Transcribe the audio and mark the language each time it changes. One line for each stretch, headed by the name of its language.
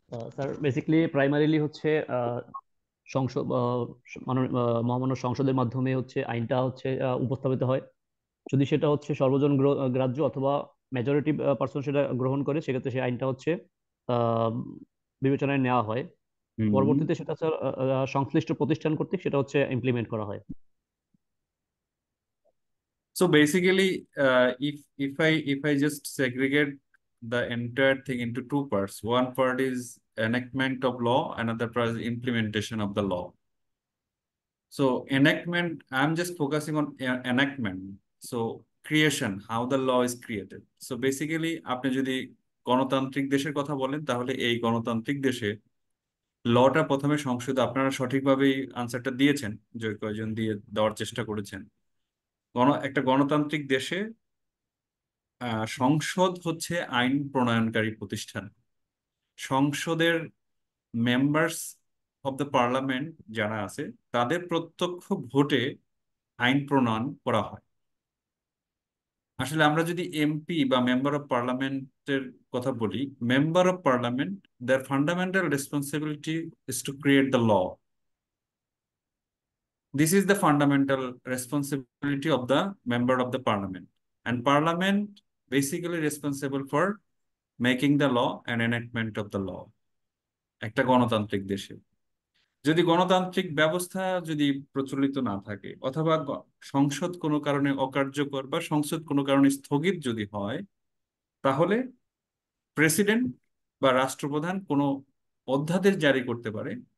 Bangla: Sir basically primarily হচ্ছে সংসদ মহামান্য সংসদের মাধ্যমে হচ্ছে আইনটা হচ্ছে উপস্থাপিত হয়। যদি সেটা হচ্ছে সর্বজন গ্রাহ্য অথবা মেজরিটি পার্সন সেটা গ্রহণ করে, সেক্ষেত্রে সেই আইনটা হচ্ছে আহ, বিবেচনায় নেওয়া হয়। হুম। পরবর্তীতে সেটা স্যার সংশ্লিষ্ট প্রতিষ্ঠান কর্তৃক সেটা হচ্ছে ইমপ্লিমেন্ট করা হয়।
English: So basically, if I just segregate the entire thing into two parts, one part is enactment of law, another part is implementation of the law. So enactment, I'm just focusing on enactment. So creation, how the law is created.
Bangla: So basically, আপনি যদি গণতান্ত্রিক দেশের কথা বলেন, তাহলে এই গণতান্ত্রিক দেশে লটা প্রথমে সংসদে, আপনারা সঠিকভাবেই আনসারটা দিয়েছেন, যে কয়জন দিয়ে দেওয়ার চেষ্টা করেছেন। একটা গণতান্ত্রিক দেশে সংসদ হচ্ছে আইন প্রণয়নকারী প্রতিষ্ঠান। সংসদের মেম্বার্স অব দ্য পার্লামেন্ট যারা আছে, তাদের প্রত্যক্ষ ভোটে আইন প্রণয়ন করা হয়। আসলে আমরা যদি এমপি বা মেম্বার অফ পার্লামেন্টের কথা বলি, member of parliament,
English: their fundamental responsibility is to create the law. This is the fundamental responsibility of the member of the parliament, and parliament basically responsible for making the law and enactment of the law.
Bangla: একটা গণতান্ত্রিক দেশে যদি গণতান্ত্রিক ব্যবস্থা যদি প্রচলিত না থাকে, অথবা সংসদ কোনো কারণে অকার্যকর বা সংসদ কোনো কারণে স্থগিত যদি হয়, তাহলে প্রেসিডেন্ট বা রাষ্ট্রপ্রধান কোনো অধ্যাদেশ জারি করতে পারে।